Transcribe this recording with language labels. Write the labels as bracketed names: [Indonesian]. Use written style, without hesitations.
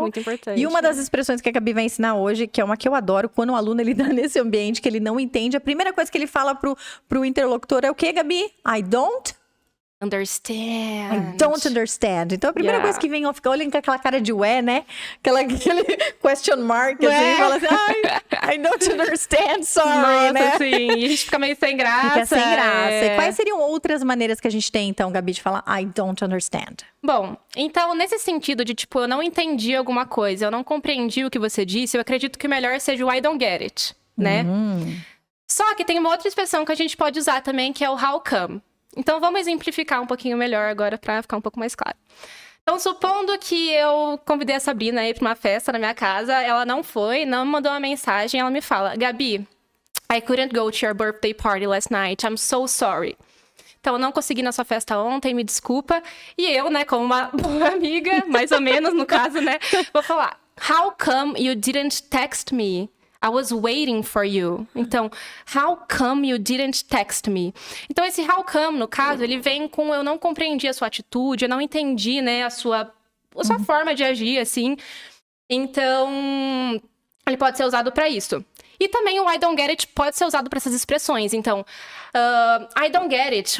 [Portuguese] Muito importante. E uma das expressões que a Gabi vai ensinar hoje, que é uma que eu adoro, quando o aluno ele tá nesse ambiente que ele não entende, a primeira coisa que ele fala pro interlocutor é o quê, Gabi? [English] I don't understand. [Portuguese] Então, a primeira coisa que vem, ó, fica olhando com aquela cara de ué, né? Aquele question mark, assim, fala assim, [English] I don't understand, sorry, [Portuguese] Nossa, né? sim. E a gente fica meio sem graça. Fica sem graça. E quais seriam outras maneiras que a gente tem, então, Gabi, de falar [English] I don't understand? [Portuguese] Bom, então, nesse sentido de, tipo, eu não entendi alguma coisa, eu não compreendi o que você disse, eu acredito que o melhor seja o [English] I don't get it, [Portuguese] né? Só que tem uma outra expressão que a gente pode usar também, que é o [English] how come. [Portuguese] Então, vamos exemplificar um pouquinho melhor agora para ficar um pouco mais claro. Então, supondo que eu convidei a Sabrina aí para uma festa na minha casa, ela não foi, não me mandou uma mensagem, ela me fala, Gabi, [English] I couldn't go to your birthday party last night, I'm so sorry. [Portuguese] Então, eu não consegui ir na sua festa ontem, me desculpa. E eu, né, como uma boa amiga, mais ou menos no caso, né, vou falar, [English] how come you didn't text me? I was waiting for you. [Portuguese] Então, [English] how come you didn't text me? [Portuguese] Então, esse how come, no caso, ele vem com eu não compreendi a sua atitude, eu não entendi, né, a sua forma de agir, assim. Então, ele pode ser usado para isso. E também o [English] I don't get it [Portuguese] pode ser usado para essas expressões. Então, I don't get it.